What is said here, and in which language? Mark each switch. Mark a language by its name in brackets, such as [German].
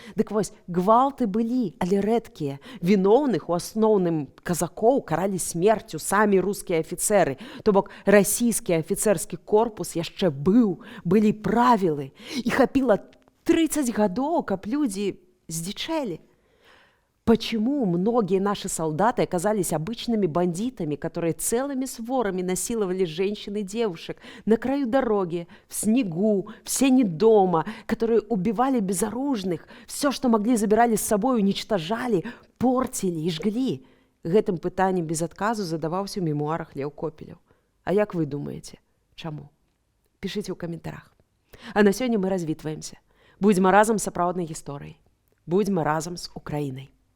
[Belarusian] Дык вось, гвалты былі, але рэдкія. Віноўных, у асноўным казакоў, каралі смерцю самі рускія афіцэры. То бок, расійскі афіцэрскі корпус яшчэ быў, былі правілы. І хапіла 30 гадоў, каб людзі здзічэлі. [Russian] Почему многие наши солдаты оказались обычными бандитами, которые целыми сворами насиловали женщин и девушек на краю дороги, в снегу, в сене дома, которые убивали безоружных, все, что могли, забирали с собой, уничтожали, портили и жгли? [Belarusian] Гэтым пытаннем без отказу задаваўся ў мемуарах Леў Копелеў. А як вы думаете, чаму? Пішыце ў каментарах. А на сёння мы развітваемся. Будзьма разам з сапраўднай гісторыяй. Будзьма разам з Украінай.